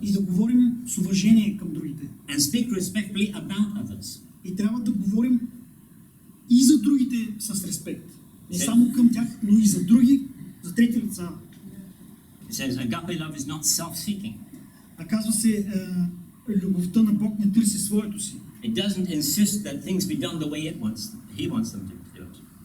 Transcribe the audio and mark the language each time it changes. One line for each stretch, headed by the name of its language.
Bulgarian: И да говорим с уважение към другите.
English: And speak respectfully about others.
Bulgarian: И трябва да говорим и за другите с респект. Не само към тях, но и за други, за трети лица.
English: It says agape love is not self-seeking.
Bulgarian: Казва се, любовта на Бог не търси своето си.
English: It doesn't insist that things be done the way he wants them to do it.